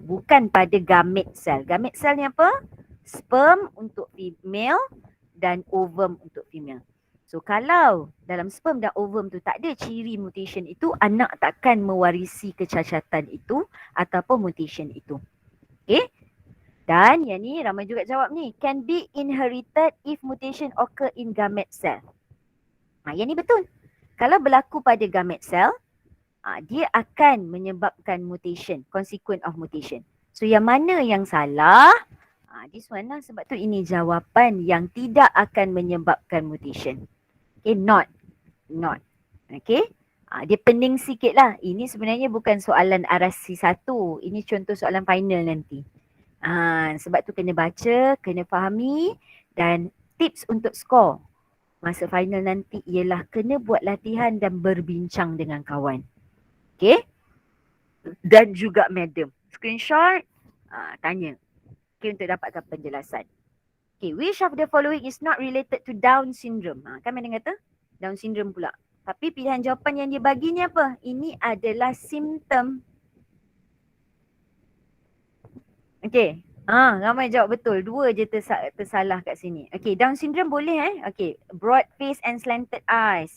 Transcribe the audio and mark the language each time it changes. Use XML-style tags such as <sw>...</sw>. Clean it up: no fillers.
<ms>Bukan pada gamete cell. Gamete cell ni apa? Sperm untuk female dan ovum untuk female. So kalau dalam sperm dan ovum tu tak ada ciri mutation itu, anak takkan mewarisi kecacatan itu ataupun mutation itu. Okay? Dan yang ni ramai juga jawab ni.</ms> <en>Can be inherited if mutation occur in gamete cell.</en> <ms>Yang ni betul. Kalau berlaku pada gamete cell, dia akan menyebabkan mutation,</ms> <en>consequence of mutation.</en> <ms>So yang mana yang salah?</ms> <en>This one</en> <ms>lah, sebab tu ini jawapan yang tidak akan menyebabkan mutation. Okay, not. Okay, dia pening sikit lah. Ini sebenarnya bukan soalan RC 1. Ini contoh soalan final nanti. Sebab tu kena baca, kena fahami, dan tips untuk skor masa final nanti ialah kena buat latihan dan berbincang dengan kawan. Okay, dan juga madam. Screenshot, tanya. Okay, untuk dapatkan penjelasan.</ms> <en>Okay, which of the following is not related to Down syndrome?</en> <ms>Kan madam kata Down syndrome pula. Tapi pilihan jawapan yang dia bagi ni apa? Ini adalah simptom. Okay. Ramai jawab betul. 2 je tersalah kat sini.</ms> <en>Okay, Down syndrome</en> <ms>boleh</ms> <en>Okay, broad face and slanted eyes.</en>